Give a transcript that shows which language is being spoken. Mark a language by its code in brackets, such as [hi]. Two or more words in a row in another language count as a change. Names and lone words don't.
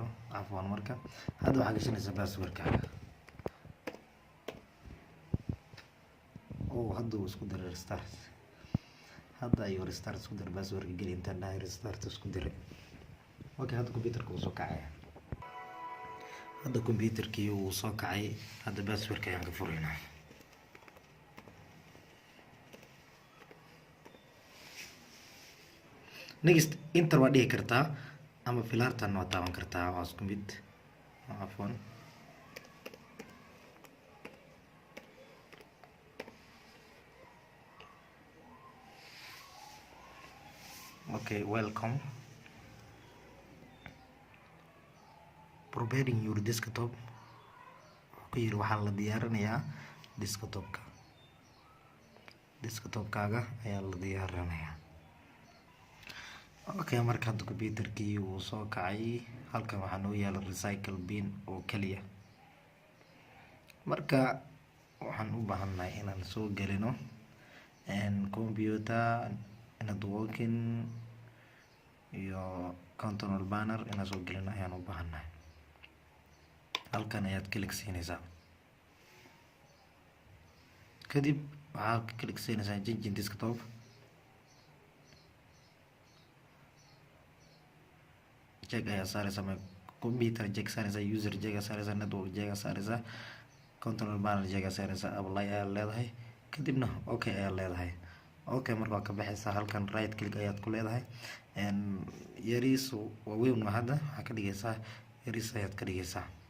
[so] Afwan, marka hadda waxaad gashanaysaa passwordkaaga. hadda uu isku diray restart, hadda ayuu restart isku diray, passwordka geli intaan dhahay restart isku diray. Okay, hadda computerka uu soo kacay, hadda computerkii uu soo kacay. Hadda passwordka ayaan ka furaynaa. [en] next enter [so] waa dhihi kartaa, ama filaartan waa taaban kartaa, waa isku mid. Afwan, [en] okay, welcome, preparing your desktop. [so] ku yiri waxaa la diyaarinayaa desktopkaaga ayaa la diyaarinayaa. Okay, marka hadda computerkii uu soo kacay, halkan waxaa noo yaala [en] recycle bin [so] oo kaliya. marka waxaan u baahannahay inaan soo gelino [en] computer networking [so] iyo [en] control banner [so] inaan soo gelino ayaan u baahannahay. halkan ayaad klik siinaysaa, kadib waxaad klik siinaysaa [en] change desktop. [so] check ayaa saaraysaa, [en] computer check [so] saaraysaa, [en] user check [so] saaraysaa, [en] network check [so] saaraysaa, [en] control panel check [so] saaraysaa, apply ayaa leedahay, kadibna okay ayaa leedahay. Okay, marka waa ka baxaysaa, halkan [en] right click [so] ayaad ku leedahay. yariis waaweyn hadda waxaa ka dhigaysaa yariis ayaad ka dhigaysaa.